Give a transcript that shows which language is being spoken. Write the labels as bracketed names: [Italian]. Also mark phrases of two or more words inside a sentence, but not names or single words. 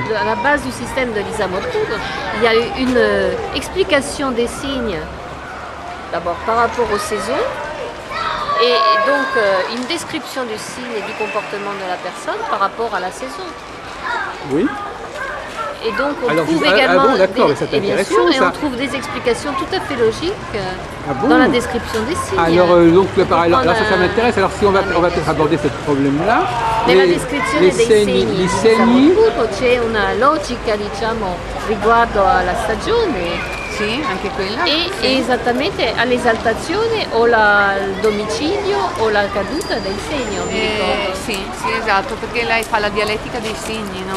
[French] à la base du système de Lisa Morpurgo, il y a eu une explication des signes, d'abord par rapport aux saisons, et donc une description du signe et du comportement de la personne par rapport à la saison. Oui. Et donc on Alors, trouve ah également bon, d'accord, mais c'est et bien intéressant, sûr, et ça. on trouve des explications tout à fait logiques Ah bon dans la description des signes. Alors, donc, alors, ça prendre, m'intéresse. Alors, si on va peut-être aborder ce problème-là. [Italian] Nella descrizione dei segni gli di segni, Samorfurgo c'è una logica, diciamo, riguardo alla stagione Sì, anche quella. e Sì. esattamente all'esaltazione o il domicilio o la caduta del segno, mi ricordo. Sì, esatto, perché lei fa la dialettica dei segni, no?